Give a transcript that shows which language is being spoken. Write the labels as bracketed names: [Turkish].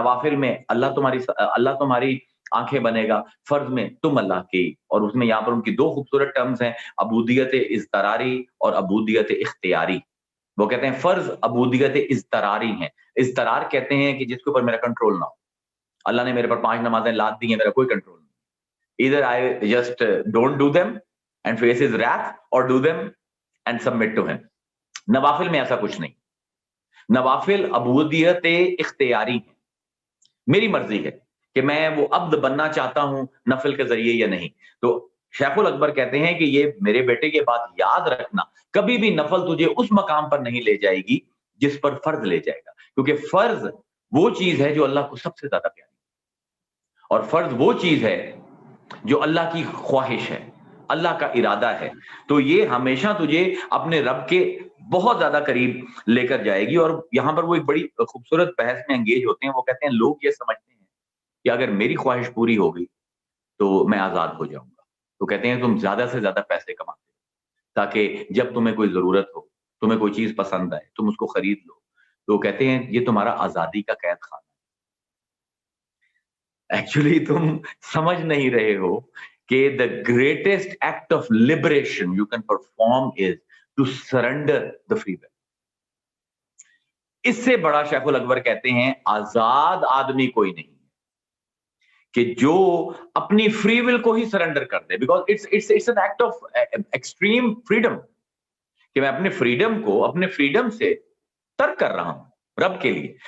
[Urdu] نوافل میں اللہ تمہاری آنکھیں بنے گا, فرض میں تم اللہ کی. اور اس میں یہاں پر ان کی دو خوبصورت ٹرمز ہیں, عبودیت اضطراری اور عبودیت اختیاری. وہ کہتے ہیں فرض عبودیت اضطراری ہیں. اضطرار کہتے ہیں کہ جس کے اوپر میرا کنٹرول نہ ہو. اللہ نے میرے پر 5 نمازیں لاد دی ہیں, میرا کوئی کنٹرول نہیں. [English] Either I just don't do them and face his wrath or do them and submit to him. [Urdu] نوافل میں ایسا کچھ نہیں. نوافل عبودیت اختیاری ہے, میری مرضی ہے کہ میں وہ عبد بننا چاہتا ہوں نفل کے ذریعے یا نہیں. تو شیخ الاکبر کہتے ہیں کہ یہ میرے بیٹے یہ بات یاد رکھنا, کبھی بھی نفل تجھے اس مقام پر نہیں لے جائے گی جس پر فرض لے جائے گا, کیونکہ فرض وہ چیز ہے جو اللہ کو سب سے زیادہ پیاری, اور فرض وہ چیز ہے جو اللہ کی خواہش ہے, اللہ کا ارادہ ہے. تو یہ ہمیشہ تجھے اپنے رب کے بہت زیادہ قریب لے کر جائے گی. اور یہاں پر وہ ایک بڑی خوبصورت بحث میں انگیج ہوتے ہیں. وہ کہتے ہیں لوگ یہ سمجھتے ہیں کہ اگر میری خواہش پوری ہو گئی تو میں آزاد ہو جاؤں گا. تو کہتے ہیں تم زیادہ سے زیادہ پیسے کماتے ہو تاکہ جب تمہیں کوئی ضرورت ہو, تمہیں کوئی چیز پسند آئے, تم اس کو خرید لو. تو کہتے ہیں یہ تمہارا آزادی کا قید خانہ. ایکچولی تم سمجھ نہیں رہے ہو کہ [English] the greatest act of liberation you can perform is to surrender the free will. [Urdu] اس سے بڑا شیخ الاکبر کہتے ہیں آزاد آدمی کوئی نہیں کہ جو اپنی فری ول کو ہی سرنڈر کر دے, because [English] it's an act of extreme freedom [Urdu] کہ میں اپنے فریڈم کو اپنے فریڈم سے ترک کر رہا ہوں رب کے لیے.